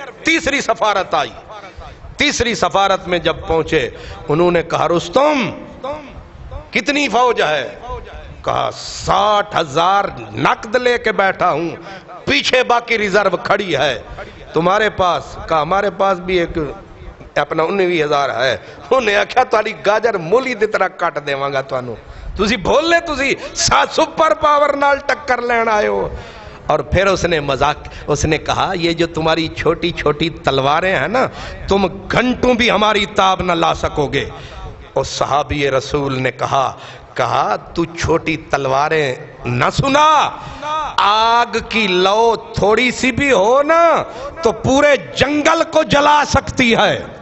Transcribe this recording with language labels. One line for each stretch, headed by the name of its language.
Urdu: تیسری سفارت آئی. تیسری سفارت میں جب پہنچے انہوں نے کہا رستم کتنی فوج ہے؟ کہا 60,000 نقد لے کے بیٹھا ہوں، پیچھے باقی ریزرو کھڑی ہے. تمہارے پاس؟ کہا ہمارے پاس بھی ایک اپنا 19,000 ہے.
Punjabi: انہیں آکھیا تاری گاجر مولی دی طرح کٹ دیواں گا تانوں. تسی بھول لے تسی سپر پاور نال ٹکر لین آئے ہو.
Urdu: اور پھر اس نے کہا یہ جو تمہاری چھوٹی چھوٹی تلواریں ہیں نا، تم گھنٹوں بھی ہماری تاب نہ لا سکو گے. اور صحابی رسول نے کہا تو چھوٹی تلواریں نہ سنا، آگ کی لو تھوڑی سی بھی ہو نا تو پورے جنگل کو جلا سکتی ہے.